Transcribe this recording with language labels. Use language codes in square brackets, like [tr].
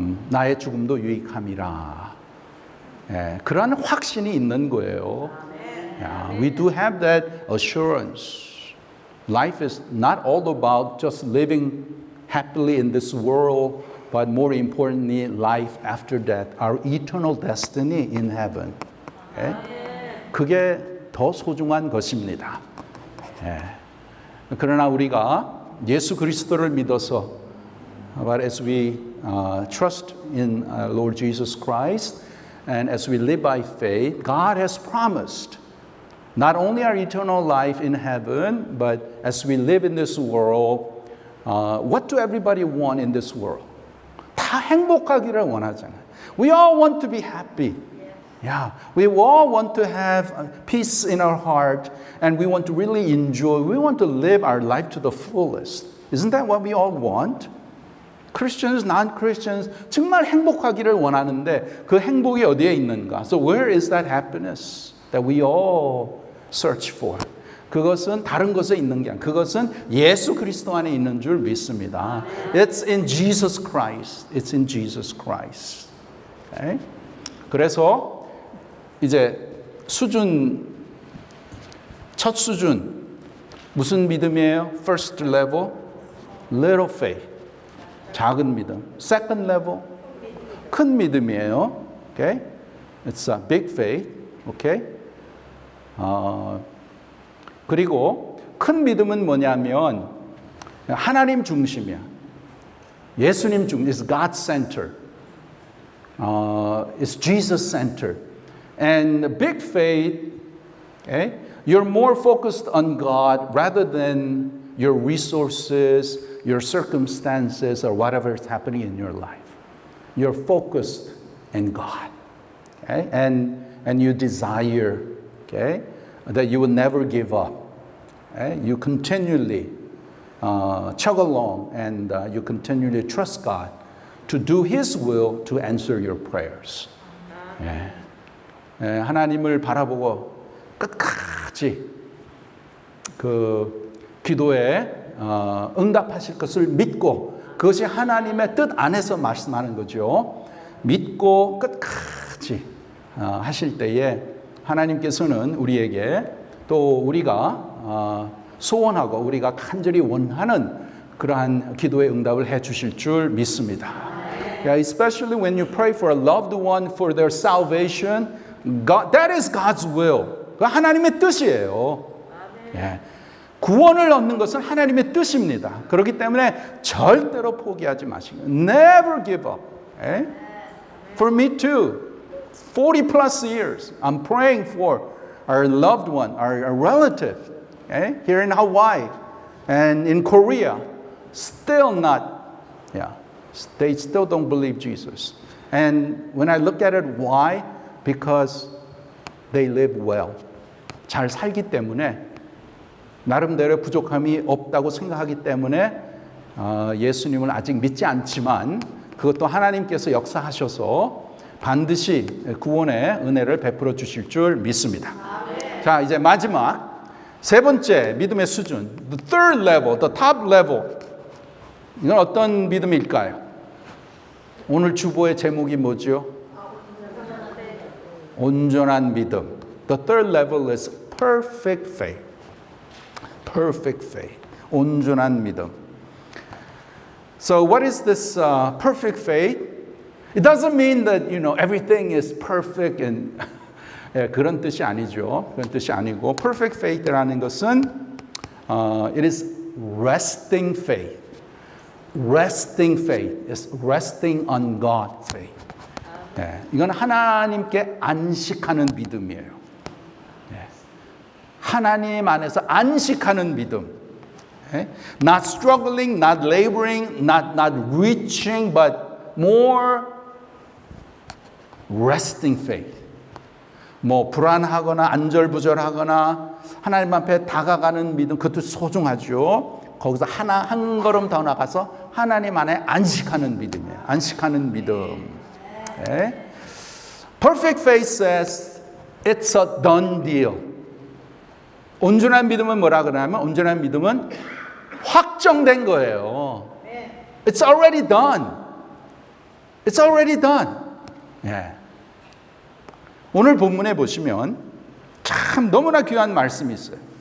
[ko] 나의 죽음도 유익함이라. 그러한 확신이 있는 거예요. [en] We do have that assurance. Life is not all about just living happily in this world, but more importantly, life after that, our eternal destiny in heaven. [ko] 그게 더 소중한 것입니다. 그러나 우리가 예수 그리스도를 믿어서, [en] but as we trust in Lord Jesus Christ, and as we live by faith, God has promised not only our eternal life in heaven, but as we live in this world, what do everybody want in this world? [ko] 다 행복하기를 원하잖아요. [en] We all want to be happy. Yeah, we all want to have peace in our heart, and we want to really enjoy. We want to live our life to the fullest. Isn't that what we all want? Christians, non-Christians [ko] 정말 행복하기를 원하는데 그 행복이 어디에 있는가? [en] So where is that happiness that we all search for? [ko] 그것은 다른 것에 있는 게 아니라 그것은 예수 그리스도 안에 있는 줄 믿습니다. [en] It's in Jesus Christ. It's in Jesus Christ. Okay? [ko] 그래서 이제 첫 수준 무슨 믿음이에요? [en] First level, little faith. [ko] 작은 믿음. [en] Second level, [ko] 큰 믿음이에요. [en] Okay? It's a big faith. Okay? [ko] 그리고 큰 믿음은 뭐냐면 하나님 중심이야. 예수님 중심. [en] It's God-centered. It's Jesus-centered. And big faith, okay? You're more focused on God rather than your resources, your circumstances, or whatever is happening in your life. You're focused in God. Okay? And you desire, okay, that you will never give up. Okay? You continually chug along and you continually trust God to do His will to answer your prayers. [ko] 하나님을 바라보고 끝까지 그 기도에 응답하실 것을 믿고 그것이 하나님의 뜻 안에서 말씀하는 거죠. 믿고 끝까지 하실 때에 하나님께서는 우리에게 또 우리가 소원하고 우리가 간절히 원하는 그러한 기도의 응답을 해 주실 줄 믿습니다. [en] Yeah, especially when you pray for a loved one for their salvation, God, that is God's will. [ko] 그 하나님의 뜻이에요. 예. 구원을 얻는 것은 하나님의 뜻입니다. 그렇기 때문에 절대로 포기하지 마시고 [en] never give up. Okay? For me too. 40 plus years I'm praying for our loved one, our relative, okay? Here in Hawaii and in Korea. Still not, they still don't believe Jesus. And when I look at it, why? Because they live well. [ko] 잘 살기 때문에 나름대로 부족함이 없다고 생각하기 때문에 예수님을 아직 믿지 않지만 그것도 하나님께서 역사하셔서 반드시 구원의 은혜를 베풀어 주실 줄 믿습니다. 자, 이제 마지막 세 번째 믿음의 수준, [en] the third level, the top level. [ko] 이건 어떤 믿음일까요? 오늘 주보의 제목이 뭐죠? 온전한 믿음. [en] The third level is perfect faith. Perfect faith. [ko] 온전한 믿음. [en] So what is this perfect faith? It doesn't mean that everything is perfect and [ko] 그런 뜻이 아니죠. 그런 뜻이 아니고 [en] perfect faith [ko] 라는 것은 [en] It is resting faith. Resting faith is resting on God faith. [ko] 네, 이건 하나님께 안식하는 믿음이에요. 네, 하나님 안에서 안식하는 믿음. [en] 네, not struggling, not laboring, not reaching, but more resting faith. [ko] 뭐 불안하거나 안절부절하거나 하나님 앞에 다가가는 믿음, 그것도 소중하죠. 거기서 한 걸음 더 나가서 하나님 안에 안식하는 믿음이에요. 안식하는 믿음. 네. [en] Perfect faith says it's a done deal. [ko] 온전한 믿음은 뭐라 그러냐면 온전한 믿음은 확정된 거예요. [en] It's already done. It's already done. [ko] 네. 오늘 본문에 보시면 참 너무나 귀한 말씀이 있어요.